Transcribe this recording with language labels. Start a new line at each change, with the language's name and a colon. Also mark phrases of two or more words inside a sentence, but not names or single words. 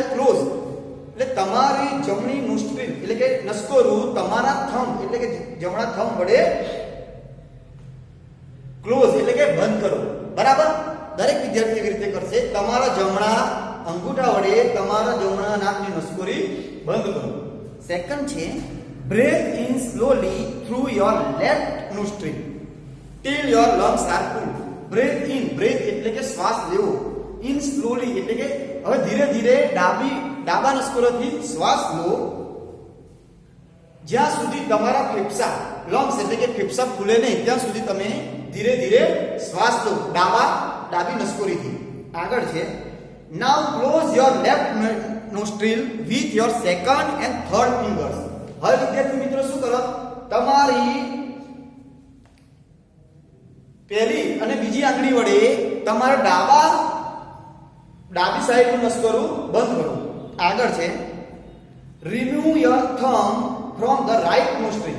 Gujarati: ક્લોઝ એટલે તમારી જમણી નોસ્ટ્રીલ એટલે કે નસકોરું તમારા થંબ એટલે કે જમણા થંબ વડે ક્લોઝ એટલે કે બંધ કરો. બરાબર, દરેક વિદ્યાર્થી એવી રીતે કરશે. તમારા જમણા અંગૂઠા વડે તમારા જમણા નાકની નસકોરી બંધ કરો.
English: સેકન્ડ છે breathe in slowly through your left nostril till your lungs are full. Breathe in,
Gujarati: breath એટલે કે શ્વાસ લેવો,
English: in slowly
Gujarati: એટલે કે હવે ધીરે ધીરે ડાબા નસકોરાથી શ્વાસ લો જ્યાં સુધી તમારા ફેફસા lungs એટલે કે ફેફસા ફૂલે નહીં ત્યાં સુધી તમે ધીરે ધીરે શ્વાસ લો ડાબી નસકોરીથી. આગળ છે
English: now close your left nostril with your second and third fingers.
Gujarati: હવે વિદ્યાર્થી મિત્રો શું કરો? તમારી પહેલી અને બીજી આંગળી વડે તમારા ડાબી સાઈડનું નસકોરું બંધ કરો.
English: આગળ છે remove your thumb from the right nostril.